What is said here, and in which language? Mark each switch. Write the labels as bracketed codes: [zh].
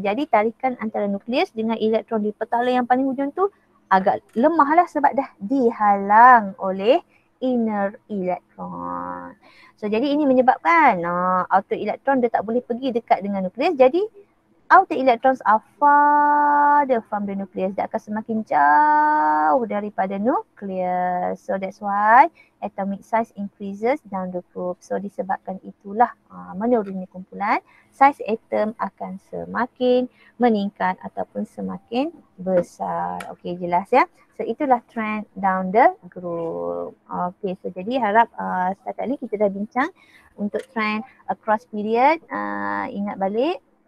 [ms] Jadi tarikan antara nukleus dengan elektron di petala yang paling hujung tu agak lemah lah sebab dah dihalang oleh inner electron. So jadi ini menyebabkan outer electron dia tak boleh pergi dekat dengan nukleus. [en] Jadi outer electrons are farther from the nucleus. [ms] Dia akan semakin jauh daripada nukleus. [en] So that's why atomic size increases down the group. [ms] So disebabkan itulah menurunnya kumpulan, size atom akan semakin meningkat ataupun semakin besar. Okey, jelas ya. So itulah [en] trend down the group. [ms] Okey, so jadi harap setakat ni kita dah bincang untuk [en] trend across period. [ms] Ingat balik.